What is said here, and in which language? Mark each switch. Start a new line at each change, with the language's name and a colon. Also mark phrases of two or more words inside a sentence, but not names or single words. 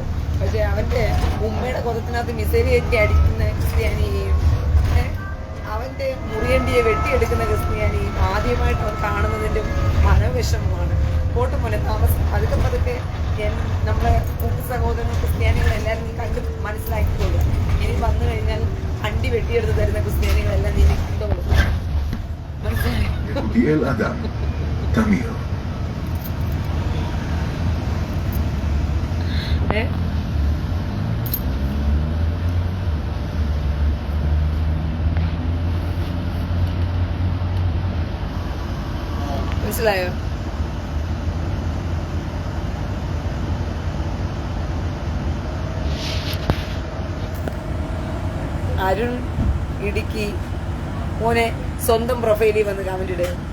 Malayalam: പക്ഷെ അവൻ്റെ ഉമ്മയുടെ കൊതത്തിനകത്ത് മിസൈൽ കയറ്റി അടിക്കുന്ന ക്രിസ്ത്യാനിയെയും അവൻ്റെ മുറിയണ്ടിയെ വെട്ടിയെടുക്കുന്ന ക്രിസ്ത്യാനിയും ആദ്യമായിട്ട് അവൻ കാണുന്നതിൻ്റെ മനോവിഷമമാണ്. കോട്ടുമോനെ താമസം പതുക്കെ പതുക്കെ നമ്മളെ കൂട്ടു സഹോദരൻ ക്രിസ്ത്യാനികളെല്ലാവരും നീ കണ്ട് മനസ്സിലാക്കിക്കോളും. ഇനി വന്നു കഴിഞ്ഞാൽ അണ്ടി വെട്ടിയെടുത്ത് തരുന്ന ക്രിസ്ത്യാനികളെല്ലാം നീ കണ്ടോളും. മനസ്സിലായോ?
Hebrew: יהודיאל אדם, תמיר.
Malayalam: മനസ്സിലായോ? അരുൺ ഇടുക്കി മോനെ സ്വന്തം പ്രൊഫൈലിൽ വന്ന് കമന്റ് ഇടുക.